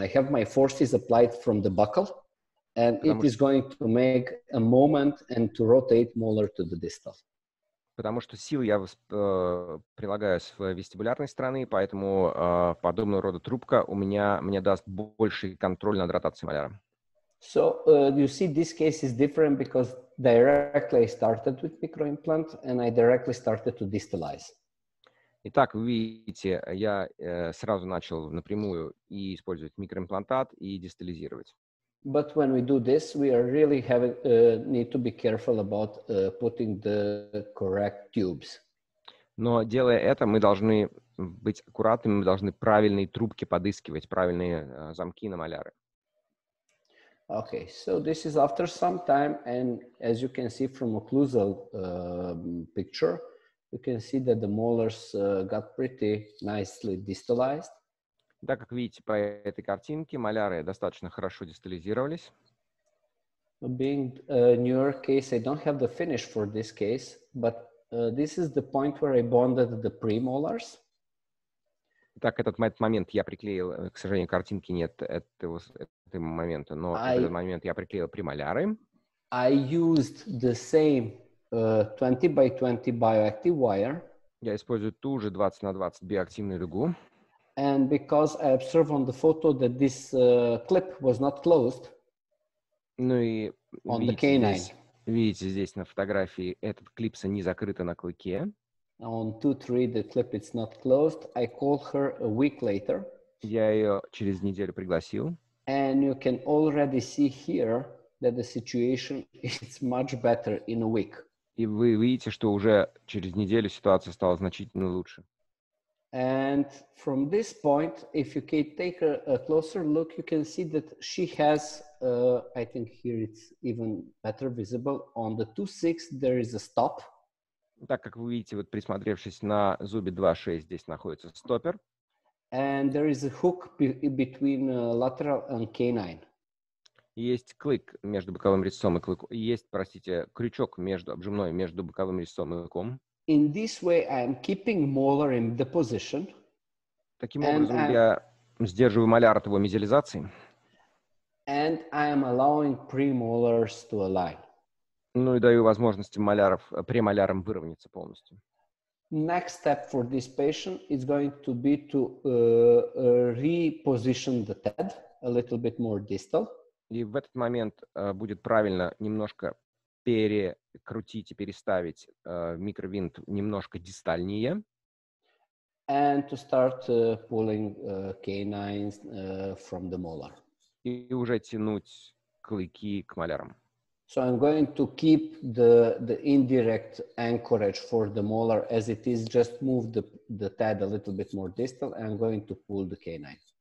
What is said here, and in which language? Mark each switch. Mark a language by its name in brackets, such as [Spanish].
[English] I have my forces applied from the buccal, and it is going to make a moment and to rotate molar to the distal. [Russian] Потому что сил я прилагаю с вестибулярной стороны, поэтому подобного рода трубка мне даст больший контроль над ротацией маляра. [English] So you see, this case is different because directly I started with microimplant and I directly started to distalize. [Russian] Итак, вы видите, я сразу начал напрямую и использовать микроимплантат и дистализировать. [English] But when we do this, we are really need to be careful about putting the correct tubes. [Russian] Но делая это, мы должны быть аккуратными, мы должны правильные трубки подыскивать, правильные замки на маляры. [English] Okay, so this is after some time, and as you can see from occlusal picture, you can see that the molars got pretty nicely distalized. [Russian] Так как видите по этой картинке, маляры достаточно хорошо дистализировались. [English] Being a newer case, I don't have the finish for this case, but this is the point where I bonded the premolars. [Russian] Так, этот момент я приклеил, к сожалению, картинки нет этого момента, но в этот момент я приклеил премоляры. [English] I used the same 20 by 20 bioactive wire. [Russian] Я использую ту же 20 на 20 биоактивную дугу. [English] And because I observed on the photo that this clip was not closed, [Russian] ну и видите здесь на фотографии, этот клипса не закрыта на клыке. [English] On 2-3, the clip is not closed. I called her a week later. [Russian] Я ее через неделю пригласил. [English] And you can already see here that the situation is much better in a week. [Russian] И вы видите, что уже через неделю ситуация стала значительно лучше. [English] And from this point, if you can take a closer look, you can see that she has, I think here it's even better visible, on the 2.6 there is a stop. [Russian] Так как вы видите, вот присмотревшись на зубе 2.6, здесь находится стопер. [English] And there is a hook between lateral and canine. [Russian] Есть клык между боковым резцом и клыком. Есть, простите, крючок обжимной между боковым резцом и клыком. [English] In this way, I am keeping molar in the position. [Russian] Таким образом, я сдерживаю маляр от его мезиализации. [English] And I am allowing premolars to align. [Russian] Ну и даю возможность премолярам выровняться полностью. [English] Next step for this patient is going to be to reposition the TED a little bit more distal. [Russian] И в этот момент будет правильно немножко перекрутить и переставить микровинт немножко дистальнее. [English] And to start pulling canines from the molar. [Russian] И уже tянуть клыки к малярам. [English] So I'm going to keep the indirect anchorage for the molar as it is, just move the TED a little bit more distal, and I'm going to pull the canine.